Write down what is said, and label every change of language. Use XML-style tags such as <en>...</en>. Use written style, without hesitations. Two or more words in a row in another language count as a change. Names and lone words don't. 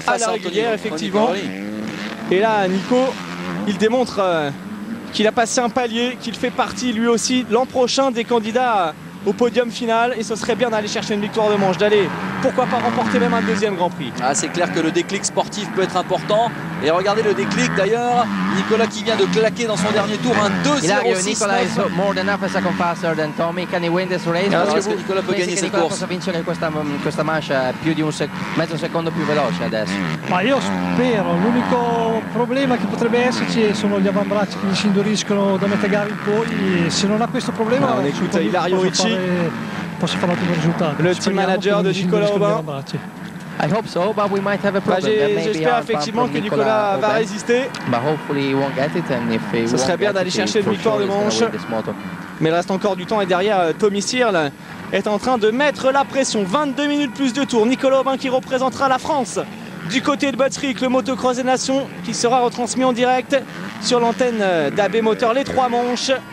<fr>face à Anthony, effectivement. Et là, Nico, il démontre qu'il a passé un palier, qu'il fait partie lui aussi l'an prochain des candidats au podium final. Et ce serait bien d'aller chercher une victoire de manche, d'aller, pourquoi pas, remporter même un 2e Grand Prix. C'est clair que le déclic sportif peut être important. Et regardez le déclic d'ailleurs, Nicolas qui vient de claquer dans son dernier tour un 2-0-6.</fr> <en>Nicola is more than half a second faster than Tommy. Can he win this race?</en> <fr>Est-ce que Nicolas peut gagner cette course?</fr> <it>Possa vincere questa manche più di mezzo secondo più veloce adesso. Ma io spero, l'unico problema che potrebbe esserci sono gli avambracci che gli si induriscono da metà gara in poi. Se non ha questo problema,</it> <fr>on écoute Ilario Ricci,</fr> <it>posso fare un ottimo risultato.</it> <fr>Le team manager de Nicolas Aubin.</fr> <en>I hope so, but we might have a problem.</en> <fr>J'espère effectivement que Nicolas va résister.</fr> <en>But hopefully he won't get it, and if he</en> <fr>Ce serait bien d'aller chercher une victoire de manche. Mais il reste encore du temps et derrière Tommy Searle est en train de mettre la pression. 22 minutes plus de tours. Nicolas Aubin qui représentera la France du côté de Butterick, le motocross des nations qui sera retransmis en direct sur l'antenne d'AB Moteur, les 3 manches.</fr>